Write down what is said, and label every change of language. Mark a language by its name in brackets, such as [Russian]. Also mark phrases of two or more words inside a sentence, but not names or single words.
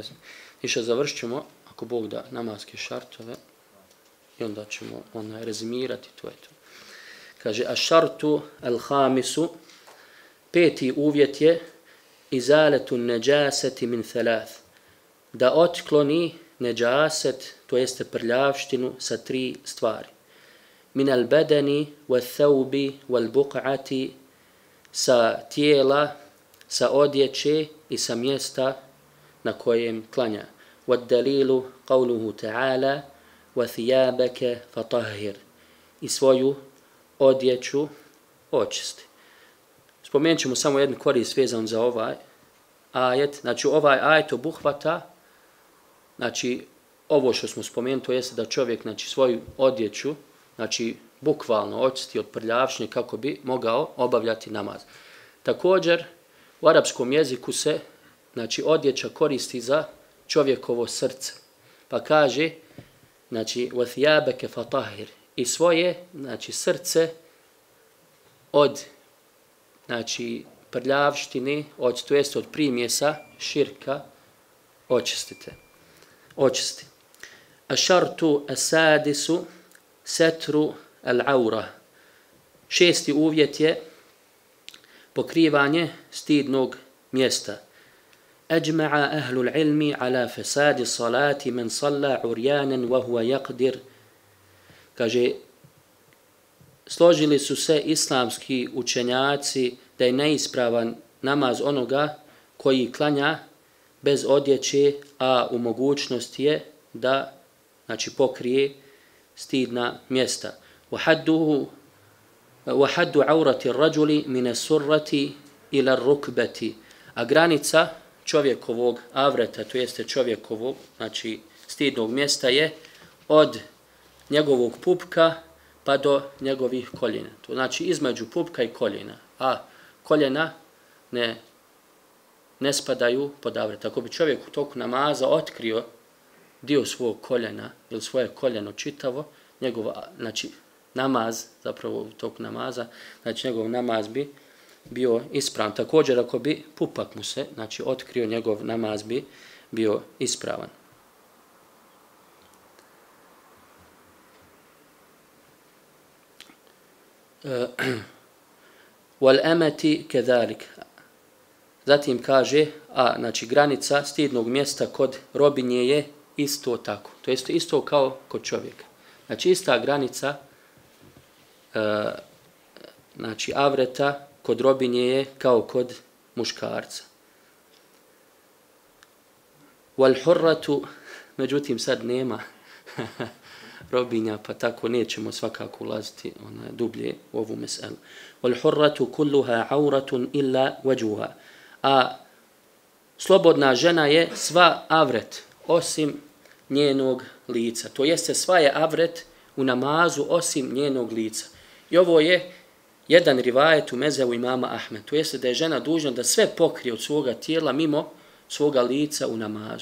[Bosnian] Išao završit ćemo, ako Bog da, namaske šartove i onda ćemo rezimirati, to je to. Kaže, a [Arabic] الشرط الخامس, [Bosnian] 5. uvjet je [Arabic] إزالة النجاسة من ثلاث, [Bosnian] da otkloni neđaset, to jeste prljavštinu, sa 3 stvari. [Arabic] من البدن والثوب, [Bosnian] wal-buq'ati, sa tijela, sa odjeće i sa mjesta na kojem klanja. [Arabic] وَالدَّلِيلُ قَوْلُهُ تَعَالَى وَثِيَابَكَ فَطَهِّرْ, [Bosnian] i svoju odjeću očisti. Spomenut ćemo samo jednu korist vezan za ovaj ajet. Znači ovaj ajet obuhvata, znači ovo što smo spomenuli, to jeste da čovjek, znači, svoju odjeću, znači bukvalno očisti od prljavštine kako bi mogao obavljati namaz. Također u arapskom jeziku se, znači, odjeća koristi za čovjekovo srce. Pa kaže, znači, [Arabic] وَثِيَابَكَ فَطَهِرْ, [Bosnian] i svoje, znači, srce od, znači, prljavštine, to jeste od primjesa, širka, očisti. [Arabic] A الشرط السادس ستر العورة, 6. [Bosnian] uvjet je pokrivanje stidnog mjesta. [Arabic] أجمع أهل العلم على فساد صلاة من صلى عريانا وهو يقدر. [Bosnian] Kaže, složili su se islamski učenjaci da je neispravan namaz onoga koji klanja bez odjeće, a u mogućnosti je da, znači, pokrije stidna mjesta. [Arabic] وَحَدُّ عَوْرَةِ الرَّجُلِ مِنَ السُّرَّةِ إِلَى الرُّكْبَةِ, [Bosnian] a granica čovjekovog avreta, to jeste čovjekovog, znači, stidnog mjesta je od njegovog pupka pa do njegovih koljena. To znači između pupka i koljena, a koljena ne spadaju pod avret. Ako bi čovjek u toku namaza otkrio dio svog koljena ili svoje koljeno čitavo, njegov, znači, namaz, zapravo u toku namaza, znači njegov namaz bi bio ispravan. Također, ako bi pupak mu se, znači, otkrio, njegov namaz bi bio ispravan. [Arabic] وَالْأَمَةِ كَذَلِكَ, [Bosnian] zatim kaže, znači, granica stidnog mjesta kod robinje je isto tako. To jest isto kao kod čovjeka. Znači, ista granica, znači, avreta kod robinje je kao kod muškarca. وَالْحُرَّةُ, međutim sad nema robinja, pa tako nećemo svakako ulaziti dublje u ovu meselu. [Arabic] وَالْحُرَّةُ كُلُّهَا عَوْرَةٌ إِلَّا وَجُوهَا, [Bosnian] a slobodna žena je sva avret osim njenog lica. To jeste, sva je avret u namazu osim njenog lica. I ovo je jedan rivajet u mezhebu imama Ahmed. To jeste da je žena dužna da sve pokrije od svoga tijela mimo svoga lica u namazu.